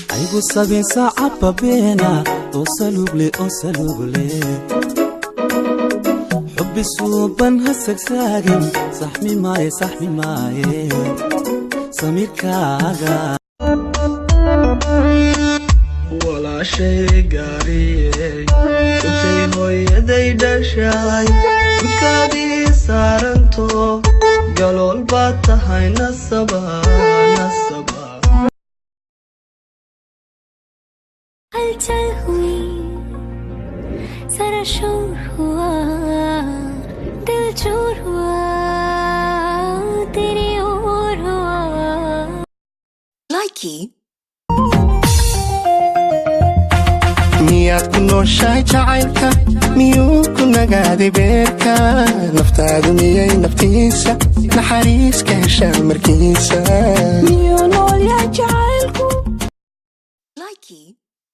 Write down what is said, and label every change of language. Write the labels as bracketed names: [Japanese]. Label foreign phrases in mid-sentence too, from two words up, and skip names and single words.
[Somali] sabin sacaba beena oo salugle xubbi suuban hasagsaagin saxmi maaye samirkaaga wala shay gaariye intay hooyaday dhashay kudkaadii saaranto galool baad tahay nasaba [Hindi] हलचल हुई जरा शोर हुआ दिल चोर हुआ तेरी ओर हुआ Likey [Somali] miyaad ku nooshahay jacaylka miyuu ku nagaaday beerka naftaadu miyay naftiisa naxariis ka heshaa markiisa miyuu nool yahay jacaylku Likey